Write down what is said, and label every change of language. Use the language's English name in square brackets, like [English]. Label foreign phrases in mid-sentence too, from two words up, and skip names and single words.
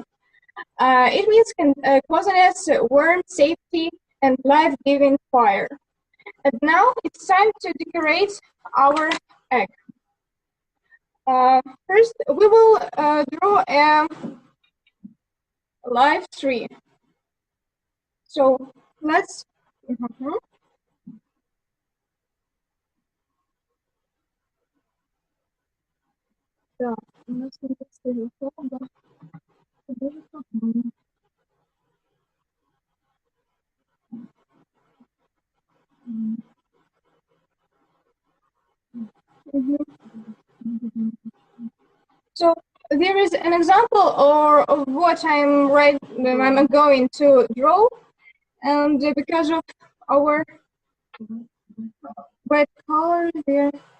[English] It means closeness, warmth, safety, and life-giving fire. And now it's time to decorate our egg. First, we will draw a live tree. So let's. [Russian] Да, у нас не подстелил да. [English] So there is an example of what I'm going to draw, and because of our red color there.